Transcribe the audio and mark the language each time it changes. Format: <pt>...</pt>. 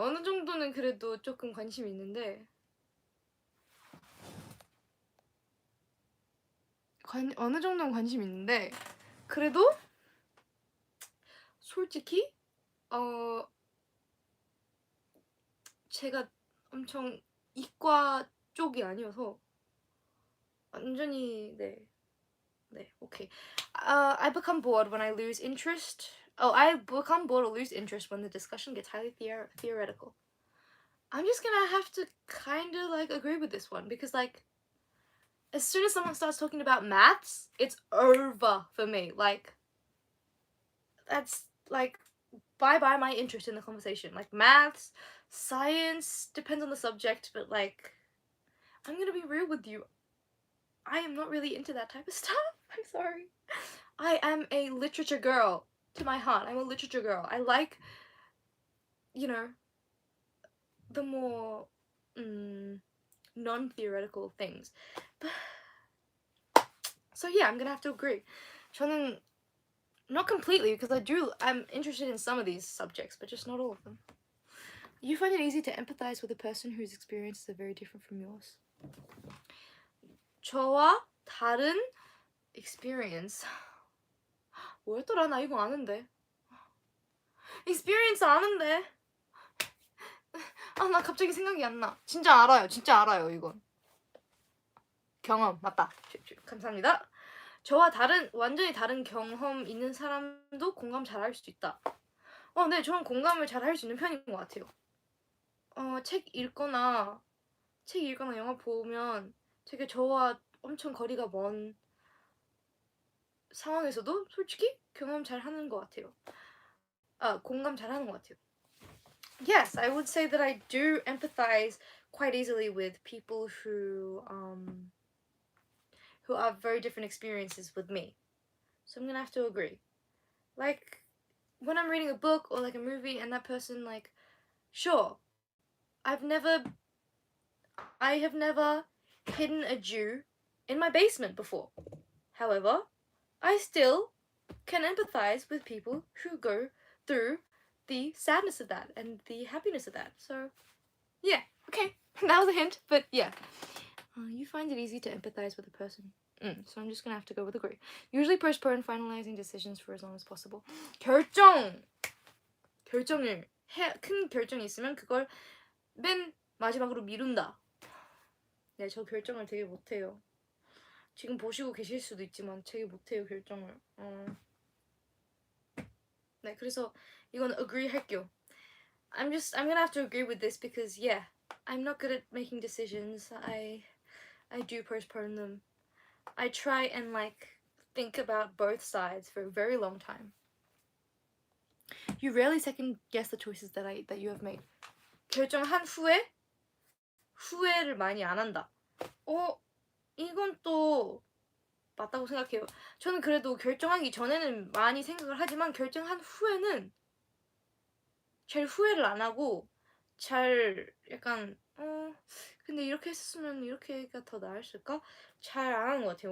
<ko>어느 정도는 그래도 조금 관심이 있는데 어느 정도는 관심이 있는데 그래도 솔직히 제가 엄청 이과 쪽이 아니어서 완전히 네, 오케이.</ko> <en>I become bored when I lose interest. I become bored or lose interest when the discussion gets highly theoretical. I'm just gonna have to kind of like agree with this one because like as soon as someone starts talking about maths, it's over for me. Like that's like bye my interest in the conversation. Like maths, science depends on the subject, but like I'm gonna be real with you. I am not really into that type of stuff. I'm sorry. I am a literature girl to my heart. I'm a literature girl. I like, the more non-theoretical things. So yeah, I'm gonna have to agree.</en> <ko>저는</ko> <en>not completely because I'm interested in some of these subjects, but just not all of them. You find it easy to empathize with a person whose experiences are very different from yours.</en> <ko>저와 다른 experience. 뭐였더라? 나 이거 아는데. experience 아는데. 나 갑자기 생각이 안 나. 진짜 알아요 이건. 경험 맞다. 감사합니다. 저와 완전히 다른 경험 있는 사람도 공감 잘할 수 있다. 네, 저는 공감을 잘할 수 있는 편인 것 같아요. 책 읽거나 영화 보면 되게 저와 엄청 거리가 먼 상황에서도 솔직히 경험 잘하는 것 같아요. 공감 잘하는 것 같아요.</ko> <en>yes, I would say that I do empathize quite easily with people who have very different experiences with me. So I'm gonna have to agree. Like when I'm reading a book or like a movie and that person like, sure, I've never I have never hidden a Jew in my basement before. However, I still can empathize with people who go through the sadness of that and the happiness of that. So, yeah, okay, that was a hint, but yeah. You find it easy to empathize with a person. So I'm just gonna have to go with agree. Usually postpone finalizing decisions for as long as possible.</en> <ko>결정을 큰 결정이 있으면 그걸 맨 마지막으로 미룬다. 네, 저 결정을 되게 못해요. 지금 보시고 계실 수도 있지만 되게 못해요, 결정을. 네, 그래서 이건 agree 할게요.</ko> <en>I'm gonna have to agree with this because yeah, I'm not good at making decisions. I do postpone them. I try and like think about both sides for a very long time. You rarely second guess the choices that you have made.</en> <ko>결정한 후에 후회를 많이 안 한다. 이건 또 맞다고 생각해요. 저는 그래도 결정하기 전에는 많이 생각을 하지만 결정한 후에는 잘 후회를 안 하고 잘 약간 근데 이렇게 했으면 이렇게가 더 나았을까? 잘 안 하는 것 같아요.</ko>